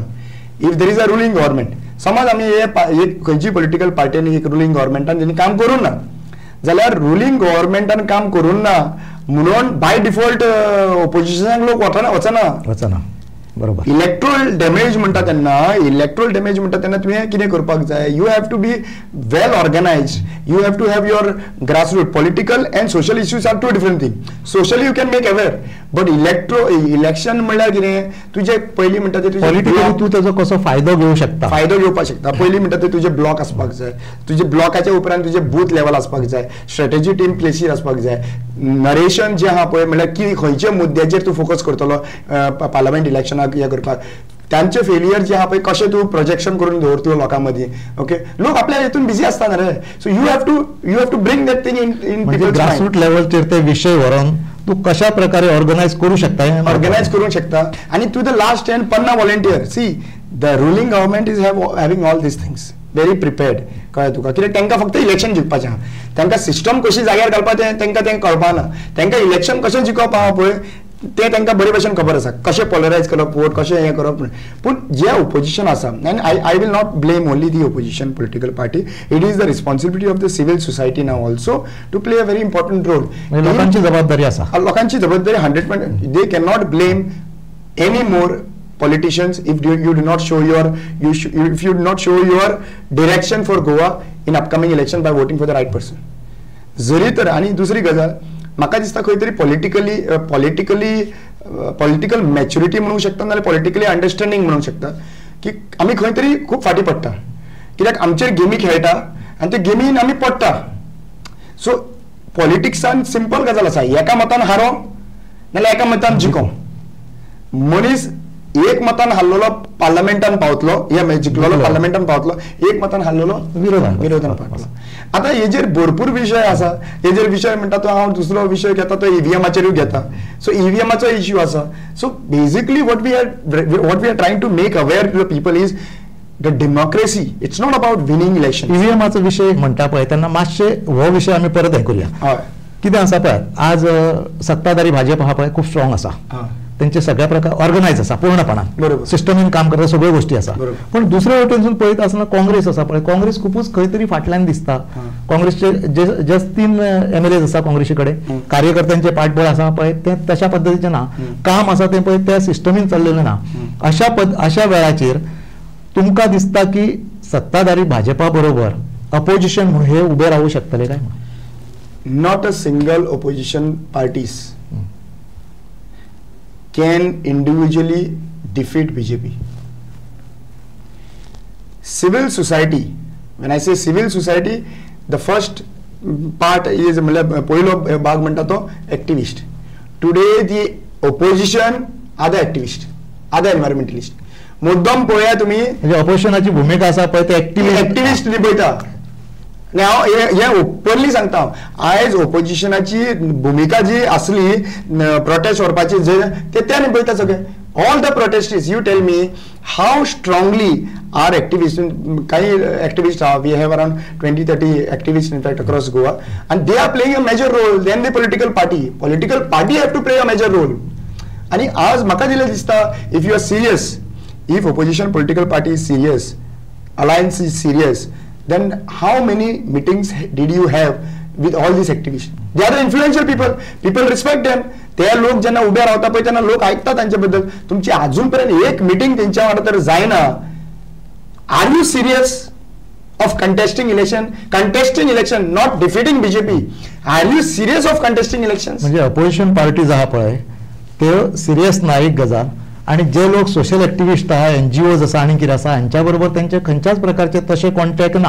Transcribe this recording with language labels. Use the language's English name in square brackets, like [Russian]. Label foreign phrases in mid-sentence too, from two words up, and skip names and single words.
[English] if there is a ruling government, [Konkani] समज आमी एक खंयची [English] political partyनी [Konkani] एक [English] ruling governmentान [Konkani] जेणी काम करूं ना जाल्यार [English] ruling governmentान [Konkani] काम करूं ना म्हणून [English] by default [Konkani] ऑपोजिशनाक लोक वचना. बरोबर. [English] electoral damage [Konkani] म्हणटा तेन्ना तुवें कितें करपाक जाय, [English] you have to be well organise, you have to have your grassroot. political and social issues are 2 different thing. socially you can make aware, but election [Konkani] म्हणल्यार कितें, तुजे पयलीं म्हणटा ते पॉलिटिकली तूं तेजो कसो फायदो घेवंक शकता, पयलीं म्हणटा ते तुजे ब्लॉक आसपाक जाय, तुजे ब्लॉकाच्या उपरांत तुजे बूथ लेवल आसपाक जाय, [English] strategy team [Konkani] प्लेसीर आसपाक जाय, नरेशन जे आहा पळय म्हणल्यार की खंयच्या मुद्द्याचेर तूं फोकस करतलो [English] parliament electionाक [Konkani] हे करपाक, त्यांचे फेलियर जे आहा पळय कशें तूं प्रोजेक्शन करून दवरतलो लोकां मदीं. [English] ओके, [Konkani] लोक आपल्या हितून बिजी आसता रे, [English] so you have to bring that thing in grassroot levelचेर [Konkani] ते विशय व्हरून तू कशा प्रकारे ऑर्गनायज करू शकता आणि [English] to the last end 50 volunteer. see the ruling government is having all these things very prepared. [Konkani] कळ्ळें तुका, कित्याक तांकां फक्त इलेक्शन जिखपाचें आहा, तांकां सिस्टम कशी जाग्यार घालपाचें तांकां तें कळपाना. तांकां इलेक्शन कशें जिखप आहा पळय ते तांकां बरे भशेन खबर आसा, कशें पोलरायज करप वोट, कशें हें करप. पूण जे ओपोजिशन आसा, [English] and I will not blame only the opposition political party, it is the responsibility of the civil society now also to play a very important role. [Konkani] लोकांची जबाबदारी आसा, [English] 100%. they can not blame any more politicians if you do not show your direction for Goa in upcoming election by voting for the right person. [Konkani] जरी तर आणि दुसरी गजाल म्हाका दिसता खंय तरी [English] political maturity [Konkani] म्हणूंक शकता नाल्यार [English] politically understanding [Konkani] म्हणूंक शकता की आमी खंय तरी खूब फाटी पडटा, कित्याक आमचेर गेमी खेळटा आनी ते गेमीन आमी पडटा. सो पॉलिटिक्सान सिंपल गजाल आसा, एका मतान हारो नाल्यार एका मतान जिखो. मनीस एक मतान हल्लो पार्लमेंटान पावतलो हे जिखलो पार्लमेंटान पावतलो एक मतान हल्लो विरोधान पावतलो. आता हेजेर भरपूर विषय आसा. हेजेर विषय म्हणटा तो हांव दुसरो विषय घेता तो ईव्हीएमाचेरूय घेता. सो ईव्हीएमाचो इश्यू आसा. [English] so basically what we are trying to make aware to the people is the democracy. it's not about winning election. [Konkani] ईव्हीएमाचो विषय म्हणटा पळय तेन्ना मातशे हो विषय आमी परत हे करूया. कितें आसा पळय आज सत्ताधारी भाजप आहा पळय खूब स्ट्रॉंग आसा. त्यांचे सगळ्या प्रकार ऑर्गनायज आसा पूर्णपणान सिस्टमीन काम करता सगळ्यो गोष्टी आसा. पण दुसऱ्या वटेनसून पळयत आसतना काँग्रेस आसा पळय काँग्रेस खूपच खंय तरी फाटल्यान दिसता. काँग्रेसचे जे 3 MLAs आसा काँग्रेसी कडेन कार्यकर्त्यांचे पाठबळ आसा पळय ते तशा पद्दतीचे ना. काम आसा ते पळय त्या सिस्टमीन चल्लेलें ना. अशा वेळाचेर तुमकां दिसता की सत्ताधारी भाजपा बरोबर अपोजिशन हे उभे राहू शकतले काय? [English] not a single opposition parties can individually defeat BJP. Civil society, when I say civil society, the first part is [Konkani] पहिलो भाग म्हणटा तो [English] activist. Today the opposition are the activist, are the environmentalist. [Konkani] मुद्दाम पळया तुम्ही म्हणजे ऑपोजिशनाची भूमिका आसा पळय ते एक्टिविस्ट लिपयता. हे ओपनली सांगता आयज ऑपोजिशनाची भूमिका जी असली प्रोटेस्ट करपाची ते त्या निभयता सगळे. [English] all the protestist you tell me how strongly are activist. [Konkani] काही एक्टिविस्ट आहा [English] we have around 20-30 activist in fact across Goa and they are playing a major role. then the political party have to play a major role. [Konkani] आणि आज म्हाका दिलें दिसता [English] if you are serious, if opposition political party is serious, alliance is serious, अलायन्स इज सिरियस, then how many meetings did you have with all these activists? They are the influential people. People respect them. [Konkani] ते लोक ज्यांना उभे राहता पळय त्यांना लोक ऐकतात त्यांच्याबद्दल. तुमची अजूनपर्यंत एक मीटिंग त्यांच्या वांगडा तर जायना. [English] are you serious of contesting election not defeating BJP? are you serious of contesting election? [Konkani] म्हणजे [English] opposition parties [Konkani] आहा पळय ते सिरियस ना एक गजाल. आणि जे लोक [English] social activist [Konkani] आहा NGOज आसा आणि कितें आसा हांच्या बरोबर त्यांचे खंयच्याच प्रकारचे तशे कॉन्टॅक्ट ना.